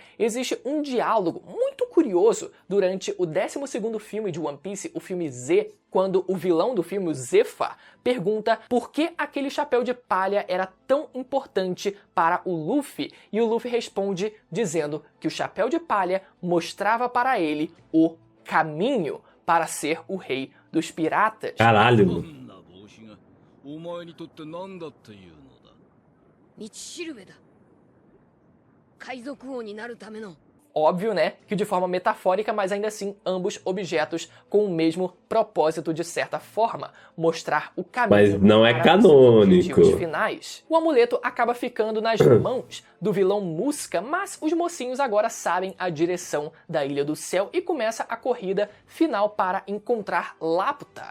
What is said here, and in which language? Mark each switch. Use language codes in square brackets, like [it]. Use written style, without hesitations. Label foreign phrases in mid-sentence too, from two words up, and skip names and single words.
[pt] Existe um diálogo muito curioso durante o 12º filme de One Piece, o filme Z, quando o vilão do filme, o Zephyr, pergunta por que aquele chapéu de palha era tão importante para o Luffy, e o Luffy responde dizendo que o chapéu de palha mostrava para ele o caminho para ser o rei dos piratas. Caralho! [ja] お前にとって何だっていうのだ。道しるべだ。海賊王になるための。 [pt] Óbvio, né, que de forma metafórica, mas ainda assim ambos objetos com o mesmo propósito de certa forma, mostrar o caminho. Mas não é para canônico. os finais. O amuleto acaba ficando nas mãos do vilão Muska, mas os mocinhos agora sabem a direção da Ilha do Céu e começa a corrida final para encontrar Laputa.